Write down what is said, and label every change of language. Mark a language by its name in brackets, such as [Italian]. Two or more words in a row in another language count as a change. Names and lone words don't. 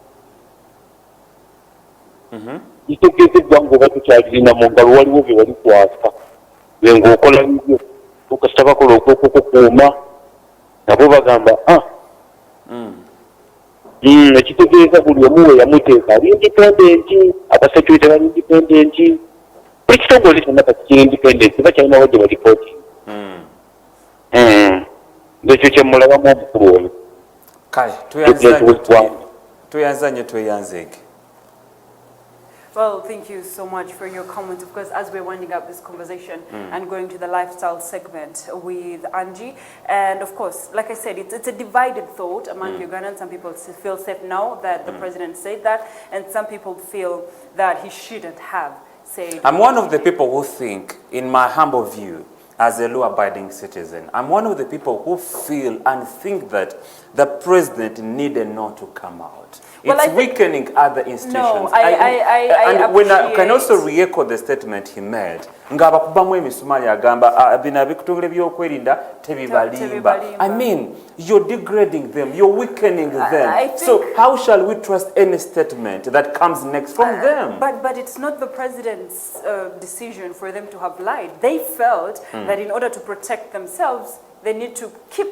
[Ganda] Kitegeeza eggwanga oba tukyalirina mu ngalo waliwo bye wali kwasa lwe ng'okola bibyo okasita bakola okukukuuma nabo bagamba ekitegeeza buli omu we yamuteeka ali indipendenti abasekurite bali indipendenti buli kitongole kyonna kati kiri indipendenti bakyalina wadde balipooti Ndekyo kye mulabamu omukulu oyo. Kale tuyanzanye tweyanzeege. [English] Well, thank you so much for your comment. Of course, as we're winding up this conversation and going to the lifestyle segment with Angie, and of course, like I said, it's a divided thought among Ugandans. Some people feel safe now that the president said that, and some people feel that he shouldn't have said. I'm one of the people who think, in my humble view, as a law-abiding citizen, I'm one of the people who feel and think that the president needed not to come out. Well, it's weakening other institutions. No, I when I can also re-echo the statement he made. [Ganda] Ngabakubamu emisumali agamba bina bikutungule byokwerinda tebibalimba. [English] I mean, you're degrading them, you're weakening them. So how shall we trust any statement that comes next from them? But it's not the president's decision for them to have lied. They felt that in order to protect themselves, they need to keep